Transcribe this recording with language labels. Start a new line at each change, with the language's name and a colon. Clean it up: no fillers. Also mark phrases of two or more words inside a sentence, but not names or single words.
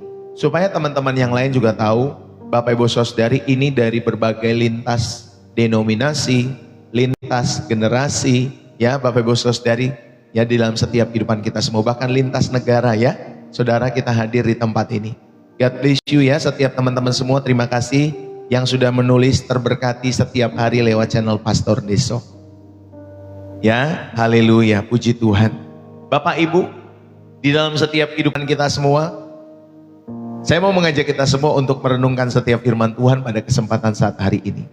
Indonesian: Supaya teman-teman yang lain juga tahu, Bapak Ibu saudari, ini dari berbagai lintas denominasi, lintas generasi ya Bapak Ibu saudari ya, di dalam setiap kehidupan kita semua, bahkan lintas negara ya. Saudara, kita hadir di tempat ini.
English: God bless you
Indonesian: ya setiap teman-teman semua. Terima kasih yang sudah menulis terberkati setiap hari lewat channel Pastor Deso. Ya, haleluya, puji Tuhan. Bapak Ibu, di dalam setiap kehidupan kita semua, saya mau mengajak kita semua untuk merenungkan setiap firman Tuhan pada kesempatan saat hari ini.